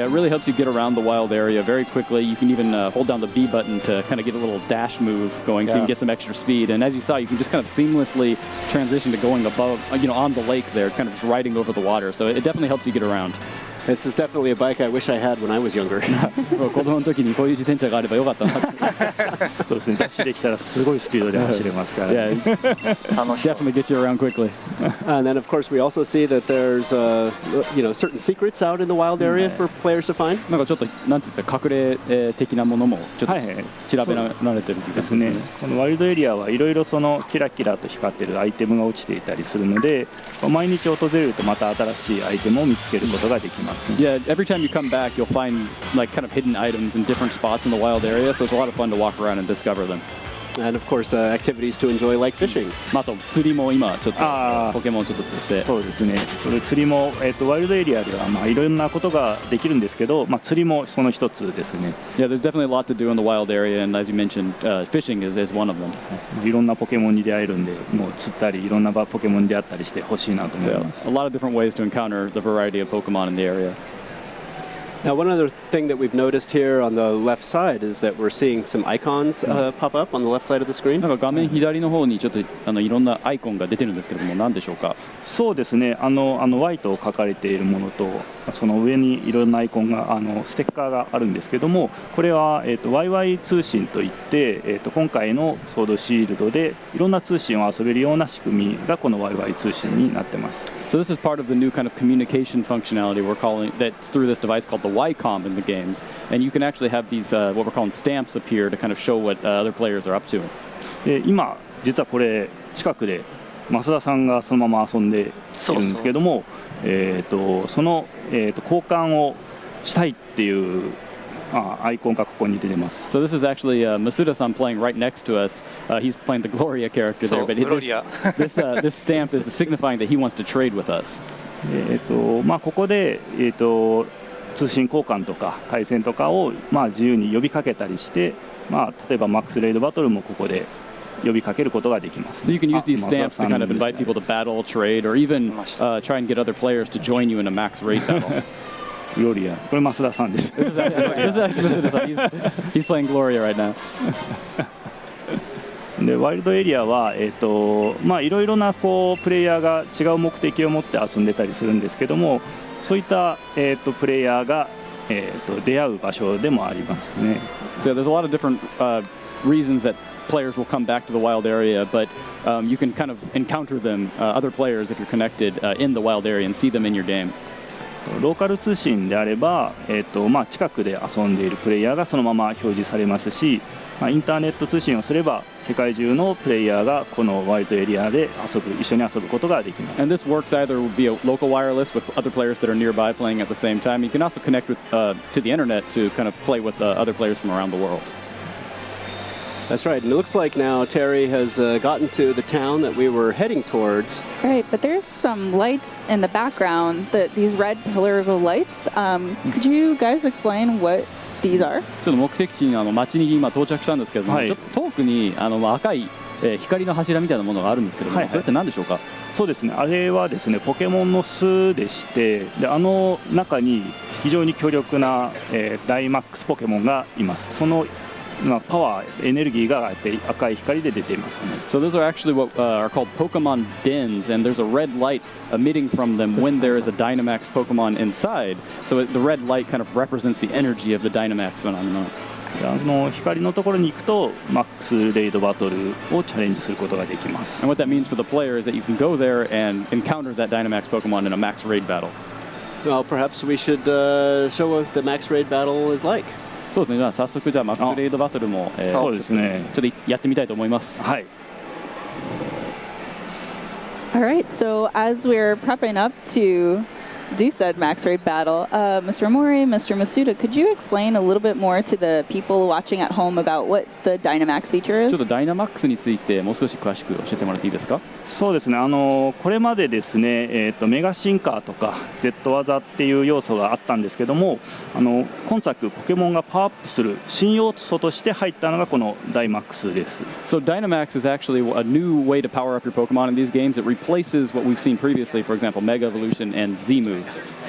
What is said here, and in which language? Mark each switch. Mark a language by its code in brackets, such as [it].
[en] So yeah, it really helps you get around the wild area very quickly. You can even hold down the B button to kind of get a little dash move going, so you can get some extra speed. And as you saw, you can just kind of seamlessly transition to going above, on the lake there, kind of just riding over the water. So it definitely helps you get around. This is definitely a bike I wish I had when I was younger. [ja] 子供の時にこういう自転車があればよかったなって。そうですね、ダッシュできたらすごいスピードで走れますから、 [en] Yeah, definitely get you around quickly. And then, of course, we also see that there's, certain secrets out in the wild area for players to find. [ja] なんかちょっとなんていうんですか、隠れ的なものもちょっと調べられてる気がしますね。このワイルドエリアはいろいろそのキラキラと光ってるアイテムが落ちていたりするので、毎日訪れるとまた新しいアイテムを見つけることができますね。 [en] Yeah, every time you come back, you'll find like kind of hidden items in different spots in the wild area, so it's a lot of fun to walk around and discover them. And, of course, activities to enjoy like fishing. [ja] あと釣りも今ちょっとポケモンちょっと釣って。そうですね。それ釣りもワイルドエリアではいろんなことができるんですけど、釣りもその一つですね。 [en] Yeah, there's definitely a lot to do in the wild area, and as you mentioned, fishing is one of them. [ja] いろんなポケモンに出会えるんで、もう釣ったりいろんなポケモンに出会ったりしてほしいなと思います。 [en] A lot of different ways to encounter the variety of Pokemon in the area. Now, one other thing that we've noticed here on the left side is that we're seeing some icons pop up on the left side of the screen. [ja] なんか画面左の方にちょっといろんなアイコンが出てるんですけれども、何でしょうか。そうですね。 Y と書かれているものと、その上にいろんなアイコンがステッカーがあるんですけども、これはYY 通信といって、今回のソードシールドでいろんな通信を遊べるような仕組みがこの YY 通信になってます。 [en] So this is part of the new kind of communication functionality we're calling that's through this device called the Y-COM in the games, and you can actually have these what we're calling stamps appear to kind of show what other players are up to. [ja] 今実はこれ近くで増田さんがそのまま遊んでいるんですけども、その交換をしたいっていうアイコンがここに出てます。 [en] So this is actually Masuda-san playing right next to us. He's playing the Gloria character there, but this stamp is signifying that he wants to trade with us. [ja] ここで通信交換とか対戦とかを自由に呼びかけたりして、例えばマックスレイドバトルもここで呼びかけることができます。 [en] So you can use these stamps to kind of invite people to battle, trade, or even try and get other players to join you in a max raid battle. [ja] Gloria. これ増田さんです。 [en] This is actually Masuda-san. He's playing Gloria right now. [ja] でワイルドエリアはいろいろなプレイヤーが違う目的を持って遊んでたりするんですけども、そういったプレイヤーが出会う場所でもありますね。 [en] So there's a lot of different reasons that players will come back to the wild area, but you can kind of encounter them, other players, if you're connected in the wild area and see them in your game. [ja] ローカル通信であれば、近くで遊んでいるプレイヤーがそのまま表示されますし、インターネット通信をすれば世界中のプレイヤーがこのワイルドエリアで一緒に遊ぶことができます。 [en] And this works either via local wireless with other players that are nearby playing at the same time. You can also connect with to the internet to kind of play with other players from around the world. That's right, and it looks like now Terry has gotten to the town that we were heading towards. Right, but there's some lights in the background, these red pillar lights. Could you guys explain what these are? [ja] ちょっと目的地の町に今到着したんですけども、ちょっと遠くに赤い光の柱みたいなものがあるんですけども、それって何でしょうか。そうですね、あれはですね、ポケモンの巣でして、で中に非常に強力なダイマックスポケモンがいます。そのパワー、エネルギーが赤い光で出ていますね。 [en] So those are actually what are called Pokemon dens, and there's a red light emitting from them when there is a Dynamax Pokemon inside. So the red light kind of represents the energy of the Dynamax phenomenon. [ja] 光のところに行くとマックスレイドバトルをチャレンジすることができます。 [en] And what that means for the player is that you can go there and encounter that Dynamax Pokemon in a max raid battle. Well, perhaps we should show what the max raid battle is like. [ja] そうですね。じゃあ早速じゃあマックスレイドバトルもそうですね。ちょっとやってみたいと思います。はい。 [en] All right. So as we're prepping up to do said max raid battle, Mr. Mori, Mr. Masuda, could you explain a little bit more to the people watching at home about what the Dynamax feature is? [ja] ちょっとダイナマックスについてもう少し詳しく教えてもらっていいですか。そうですね、これまでですね、メガシンカーとか Z 技っていう要素があったんですけども、今作ポケモンがパワーアップする新要素として入ったのがこのダイマックスです。 [en] So Dynamax is actually a new way to power up your Pokemon in these games. It replaces what we've seen previously, for example, Mega Evolution and Z moves.